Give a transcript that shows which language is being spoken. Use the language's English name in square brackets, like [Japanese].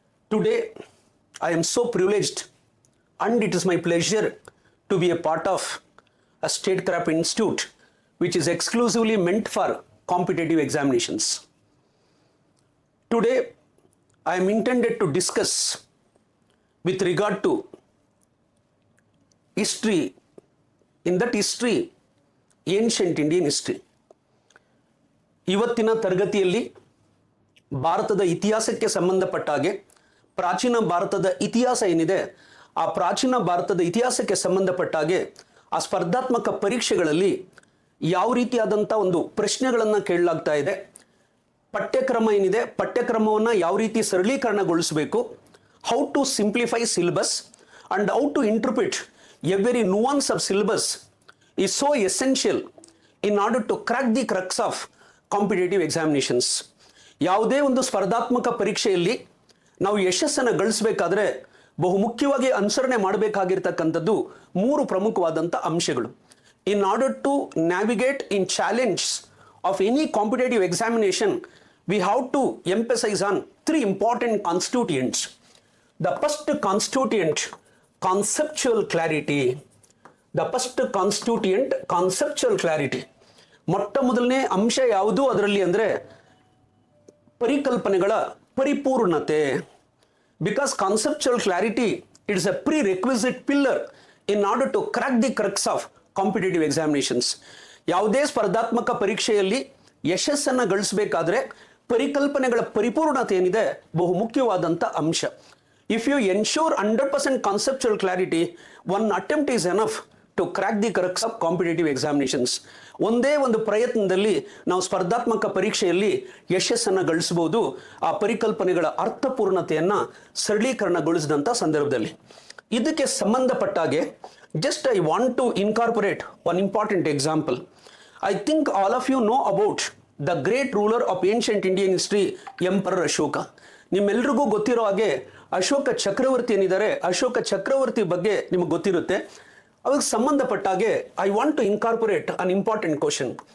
[English] Today, I am so privileged and it is my pleasure to be a part of a statecraft institute which is exclusively meant for competitive examinations. Today, I am intended to discuss with regard to history, in that history, ancient Indian history. [Kannada] ಇವತ್ತಿನ ತರಗತಿಯಲ್ಲಿ ಭಾರತದ ಇತಿಹಾಸಕ್ಕೆ ಸಂಬಂಧಪಟ್ಟ ಹಾಗೆ ಪ್ರಾಚೀನ ಭಾರತದ ಇತಿಹಾಸ ಏನಿದೆ ಆ ಪ್ರಾಚೀನ ಭಾರತದ ಇತಿಹಾಸಕ್ಕೆ ಸಂಬಂಧಪಟ್ಟ ಹಾಗೆ ಆ ಸ್ಪರ್ಧಾತ್ಮಕ ಪರೀಕ್ಷೆಗಳಲ್ಲಿ ಯಾವ ರೀತಿಯಾದಂಥ ಒಂದು ಪ್ರಶ್ನೆಗಳನ್ನು ಕೇಳಲಾಗ್ತಾ ಇದೆ, ಪಠ್ಯಕ್ರಮ ಏನಿದೆ ಪಠ್ಯಕ್ರಮವನ್ನು ಯಾವ ರೀತಿ ಸರಳೀಕರಣಗೊಳಿಸಬೇಕು, [English] How to simplify syllabus and how to interpret every nuance of syllabus is so essential in order to crack the crux of competitive examinations. [Kannada] ಯಾವುದೇ ಒಂದು ಸ್ಪರ್ಧಾತ್ಮಕ ಪರೀಕ್ಷೆಯಲ್ಲಿ ನಾವು ಯಶಸ್ಸನ್ನು ಗಳಿಸಬೇಕಾದ್ರೆ ಬಹುಮುಖ್ಯವಾಗಿ ಅನುಸರಣೆ ಮಾಡಬೇಕಾಗಿರ್ತಕ್ಕಂಥದ್ದು ಮೂರು ಪ್ರಮುಖವಾದಂಥ ಅಂಶಗಳು. [English] In order to navigate in challenge of any competitive examination we have to emphasize on three important constituents. The first constituent, conceptual clarity. The first constituent, conceptual clarity. [Kannada] ಮೊಟ್ಟ ಮೊದಲನೇ ಅಂಶ ಯಾವುದು ಅದರಲ್ಲಿ ಅಂದರೆ ಪರಿಕಲ್ಪನೆಗಳ ಪರಿಪೂರ್ಣತೆ. [English] Because conceptual clarity it's a prerequisite pillar in order to crack the crux of competitive examinations. [Kannada] ಯಾವುದೇ ಸ್ಪರ್ಧಾತ್ಮಕ ಪರೀಕ್ಷೆಯಲ್ಲಿ ಯಶಸ್ಸನ್ನು ಗಳಿಸಬೇಕಾದ್ರೆ ಪರಿಕಲ್ಪನೆಗಳ ಪರಿಪೂರ್ಣತೆ ಏನಿದೆ ಬಹುಮುಖ್ಯವಾದಂಥ ಅಂಶ. [English] If you ensure 100% conceptual clarity, one attempt is enough to crack the crux of competitive examinations. [Kannada] ಒಂದೇ ಒಂದು ಪ್ರಯತ್ನದಲ್ಲಿ ನಾವು ಸ್ಪರ್ಧಾತ್ಮಕ ಪರೀಕ್ಷೆಯಲ್ಲಿ ಯಶಸ್ಸನ್ನು ಗಳಿಸಬಹುದು ಆ ಪರಿಕಲ್ಪನೆಗಳ ಅರ್ಥಪೂರ್ಣತೆಯನ್ನು ಸರಳೀಕರಣಗೊಳಿಸಿದಂಥ ಸಂದರ್ಭದಲ್ಲಿ. ಇದಕ್ಕೆ ಸಂಬಂಧಪಟ್ಟಾಗೆ [English] Just I want to incorporate one important example. I think all of you know about the great ruler of ancient Indian history, Emperor Ashoka. [Kannada] ನಿಮ್ಮೆಲ್ರಿಗೂ ಗೊತ್ತಿರೋ ಹಾಗೆ ಅಶೋಕ ಚಕ್ರವರ್ತಿ ಏನಿದ್ದಾರೆ, ಅಶೋಕ ಚಕ್ರವರ್ತಿ ಬಗ್ಗೆ ನಿಮಗೆ ಗೊತ್ತಿರುತ್ತೆ. ಅದಕ್ಕೆ ಸಂಬಂಧಪಟ್ಟ ಹಾಗೆ [English] I want to incorporate an important question.